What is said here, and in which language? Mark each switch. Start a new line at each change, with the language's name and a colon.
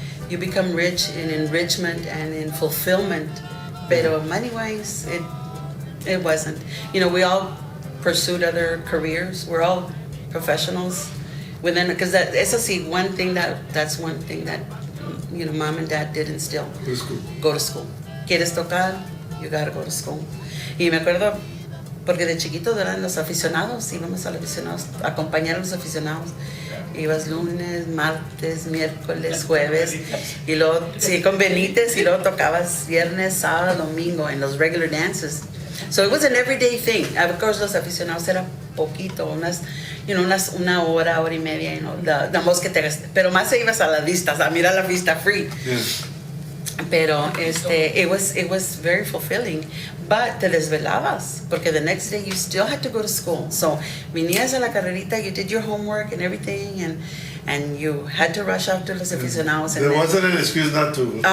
English: You become rich in enrichment and in fulfillment, pero money-wise, it wasn't. You know, we all pursued other careers. We're all professionals within, because that's one thing that you know, mom and dad did instill. Go to school. Go to school.
Spanish: ¿Quieres tocar?
English: You gotta go to school.
Spanish: Y me acuerdo porque de chiquitos eran los aficionados, íbamos a los aficionados, a acompañar a los aficionados. Ibas lunes, martes, miércoles, jueves, y luego, sí, con Benítez, y luego tocabas viernes, sábado, domingo en los
English: regular dances. So it was an everyday thing.
Spanish: Of course, los aficionados era poquito, una hora, hora y media, la más que te gasté. Pero más se ibas a las vistas, a mirar la vista free.
English: Yeah. Pero it was very fulfilling. But
Spanish: te desvelabas, porque
English: the next day you still had to go to school. So
Spanish: venías a la carrerita,
English: you did your homework and everything, and you had to rush out to los aficionados. There wasn't an excuse not to.